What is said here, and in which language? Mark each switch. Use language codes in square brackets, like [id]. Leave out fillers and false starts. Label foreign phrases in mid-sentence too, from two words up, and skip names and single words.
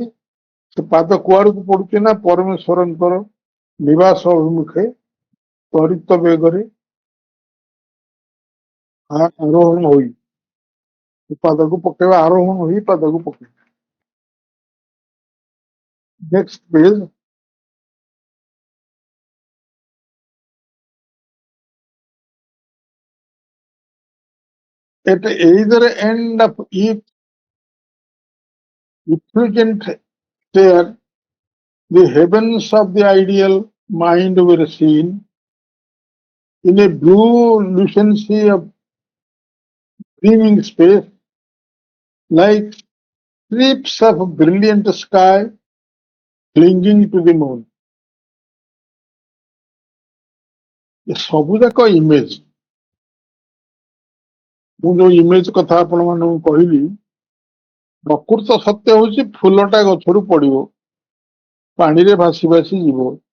[or] ସେ ପାଦ କୁଆଡକୁ ପଡୁଛି ନା ପରମେଶ୍ୱରଙ୍କର ନିବାସ ଅଭିମୁଖେ ତ୍ୱରିତ ବେଗରେ ଆରୋହଣ ହୋଇ ପାଦକୁ ପକେଇବା ଆରୋହଣ ହୋଇ ପାଦକୁ ପକେଇବା। [en] next page. At either end of each effulgent stair, the heavens of the ideal mind were seen in a blue lucency of gleaming space, like strips of brilliant sky clinging to the moon. [or] ଏ ସବୁ ଯାକ ଇମେଜ। ମୁଁ ଯୋଉ ଇମେଜ କଥା ଆପଣମାନଙ୍କୁ କହିଲି ପ୍ରକୃତ ସତ୍ୟ ହଉଛି ଫୁଲଟା ଗଛରୁ ପଡିବ ପାଣିରେ ଭାସି ଭାସି ଯିବ।